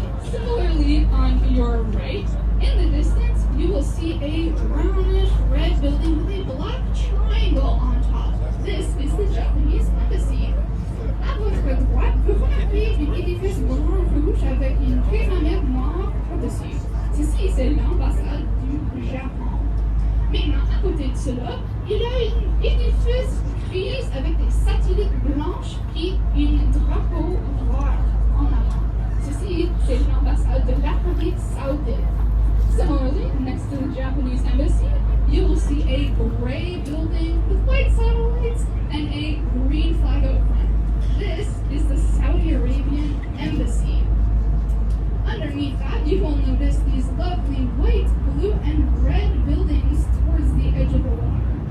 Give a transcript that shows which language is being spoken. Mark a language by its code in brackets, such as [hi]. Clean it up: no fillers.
[en] Similarly, on your right, in the distance, you will see a brownish red building with a black triangle on top. This is the Japanese embassy. [fr] À votre droite, vous remarquez un édifice brun-rouge avec une pyramide noire au-dessus. Ceci, c'est l'ambassade du Japon. Maintenant, à côté de cela, il y a un édifice gris avec des satellites blanches et un drapeau noir en avant. Ceci, c'est l'ambassade de l'Arabie Saoudite. [en] Similarly, next to the Japanese embassy, you will see a gray building with white satellites and a green flag out front. This is the Saudi Arabian embassy. Underneath that, you will notice these lovely white, blue, and red buildings towards the edge of the water.